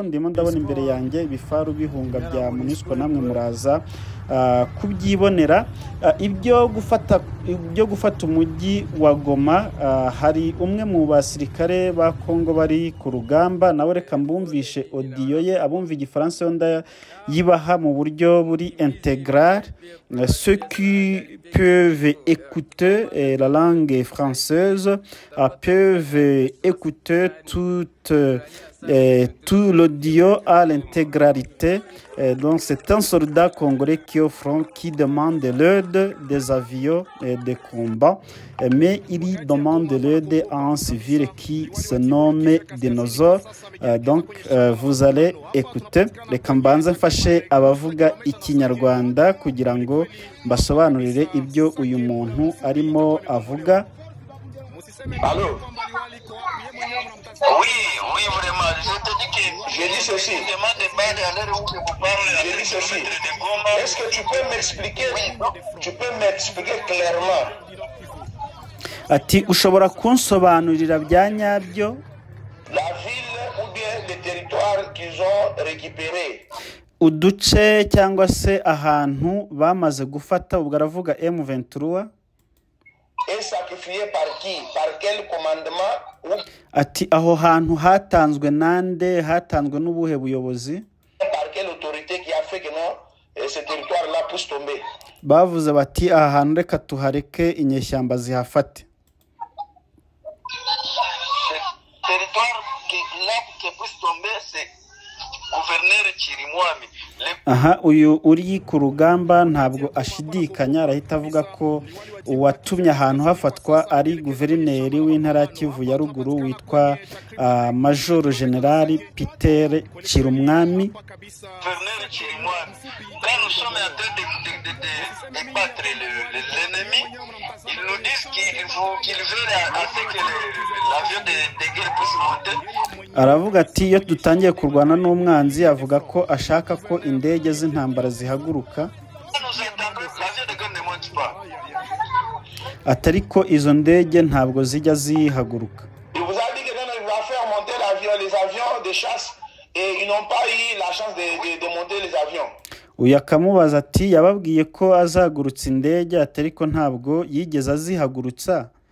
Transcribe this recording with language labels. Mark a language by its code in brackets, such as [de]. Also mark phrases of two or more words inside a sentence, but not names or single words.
[rw] Ndimo ndabona imbere yanjye ibifaru bihunga bya MONUSCO, namwe muraza kubyibonera. Ibyo gufata umujyi wa Goma, hari umwe mu basirikare ba Kongo bari ku rugamba, nawe reka mbumvishe audio ye, abumva igifaransa yonda yibaha mu buryo buri intégral. [fr] Ceux qui peuvent écouter la langue française peuvent écouter tout l'audio à l'intégralité. Donc c'est un soldat congolais qui est au front, qui demande l'aide des avions de combat, mais il demande l'aide à un civil qui se nomme Dinosaure. Donc vous allez écouter. [rw] Reka mbanze mfashe abavuga ikinyarwanda kugira ngo mbasobanurire ibyo uyu muntu arimo avuga. [fr] Allô? Oui, vraiment. Je te dis que je dis ceci. Je dis ceci. Est-ce que tu peux m'expliquer? Tu peux m'expliquer clairement? [rw] Ati ushobora kunsobanurira bya nyabyo [fr] La ville ou bien les territoires qu'ils ont récupérés. [rw] Uduce cyangwa se ahantu bamaze gufata, ubwo aravuga M23. [fr] Et sacrifié par qui? Par quel commandement? [rw] Ati aho hantu hatanzwe nande, hatanzwe n'ubuhe buyobozi? [fr] Par quelle autorité qui a fait que non ce territoire là puisse tomber? [rw] Bavuze bati aha hantu reka tuhareke inyeshyamba zihafate. [fr] Ce territoire qui puisse tomber, c'est gouverneur Chirimwami. [rw] Aha uyu uri ku rugamba ntabwo ashidikanya, arahita avuga ko uwatumye ahantu hafatwa ari guverineri w'intara Kivu ya ruguru witwa Major General Peter Chirumwami. [fr] Gouverneur Chirimwami. Quand nous sommes en train de battre l'ennemi, ils nous disent qu'ils veulent que l'avion de guerre puisse monter. [rw] Aravuga ati iyo dutangiye kurwana n'umwanzi, avuga ko ashaka ko indege z'intambara zihaguruka. Atari ko izo ndege ntabwo zijya zihaguruka. Uyu akamubaza ati yababwiye ko azagurutsa indege, atari ko ntabwo yigeze azihagurutsa.